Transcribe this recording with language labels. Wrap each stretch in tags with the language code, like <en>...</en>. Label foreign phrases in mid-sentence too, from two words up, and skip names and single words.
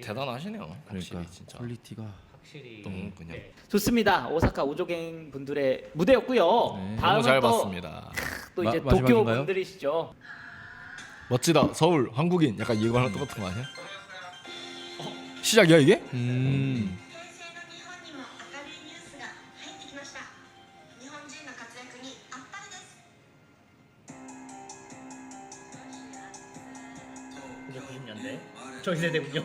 <ko>대단하시네요. 확실히 그러니까 진짜. 퀄리티가. 확실히 너무 그냥 좋습니다. 오사카 오조갱 분들의 무대였고요. 네. 너무 다음은 잘 또, 봤습니다. 또 이제 도쿄 마지막인가요? 분들이시죠. 멋지다. 서울 한국인 약간 이거랑 똑같은 거 아니야? 시작이야 이게?</ko> <ja>平成の日本にも明るいニュースが入ってきました。日本人の活躍にあっぱれです。</ja> <ko>1990년대 저희 세대군요.</ko>